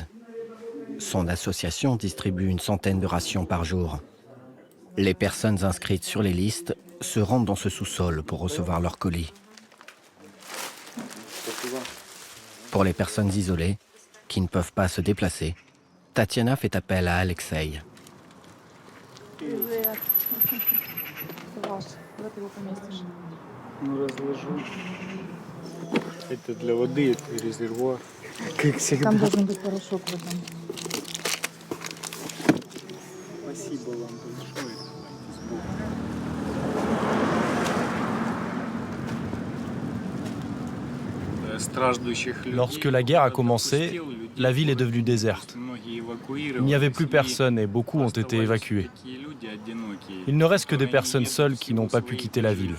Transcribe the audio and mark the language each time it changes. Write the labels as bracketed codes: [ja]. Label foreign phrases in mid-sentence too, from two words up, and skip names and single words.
[fr] Son association distribue une centaine de rations par jour. Les personnes inscrites sur les listes se rendent dans ce sous-sol pour recevoir leurs colis. Pour les personnes isolées, qui ne peuvent pas se déplacer, Tatiana fait appel à Alexei. [ru] Это для воды, это резервуар. Как всегда. Там должен быть порошок в этом. Спасибо вам большое. [fr] Lorsque la guerre a commencé, la ville est devenue déserte. Il n'y avait plus personne et beaucoup ont été évacués. Il ne reste que des personnes seules qui n'ont pas pu quitter la ville.